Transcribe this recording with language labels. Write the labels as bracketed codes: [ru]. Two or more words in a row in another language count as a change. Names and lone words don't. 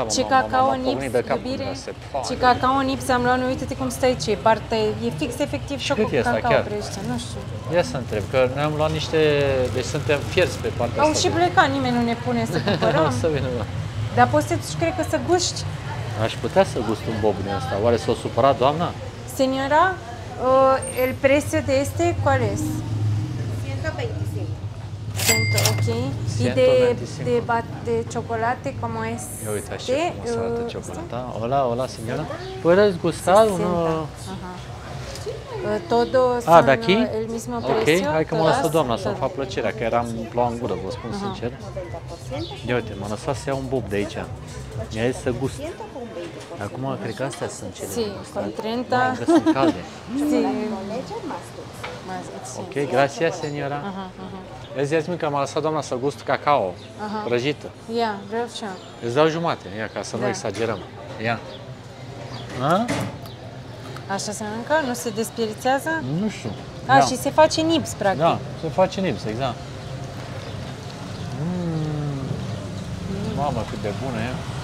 [ro] Ce cacao nips, iubire, ce cacao nips am luat, uite-te cum stă aici, e fix efectiv și cu cacao prăjită, nu știu. Ia să întreb, că noi am luat niște, deci suntem fierți pe partea asta. Au și plecat, nimeni nu ne pune să cumpărăm. Să vină, da. Dar poți să duci, cred că să guști. Aș putea să gust un bob din ăsta. Oare s-o supărat doamna? [es] Señora, el precio de este, ¿cuál es? 125. Ok. Y de chocolate, ¿cómo es? [ro] Uite așa cum arată ciocolata. [es] Hola, señora. ¿Puedes gustar uno? Todos son de aquí? El mismo precio. [ro] Ok, hai că m-a lăsat doamna să-mi fac plăcerea, că eram plouă în gură, vă spun sincer. Ia uite, m-a lăsat să iau un bob de aici. Mi-a zis să gust. Acum, cred că astea sunt cele. [es] Sí, con 30. [ro] Că sunt calde. [es] Sí. Ok, gracias, señora. [ro] Vezi, că m-a lăsat doamna să gust cacao, prăjită. Ia, vreau și eu. Îți dau jumate, ia, ca să nu exagerăm. Ia. Așa se mănâncă? Nu se desperițează? Nu știu. Și se face nips, practic. Da, se face nips, exact. Mamă, cât de bună e.